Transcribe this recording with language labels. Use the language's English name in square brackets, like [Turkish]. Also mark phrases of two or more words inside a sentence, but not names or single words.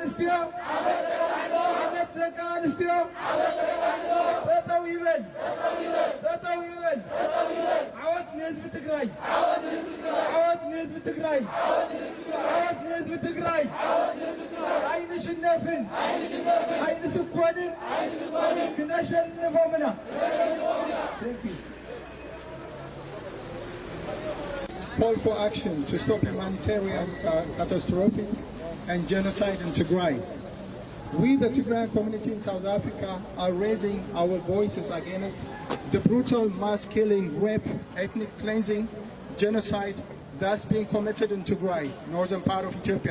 [Tigrinya] ኣንስትዮ ጠጠው ይበል ዓወት ንህዝቢ ትግራይ ኣይንሽነፍን ኣይንስኮንን ክነሸንፎምና [English] Call for action to stop humanitarian catastrophe and genocide in Tigray. We, the Tigrayan community in South Africa, are raising our voices against the brutal mass killing, rape, ethnic cleansing, genocide that's being committed in Tigray, northern part of Ethiopia.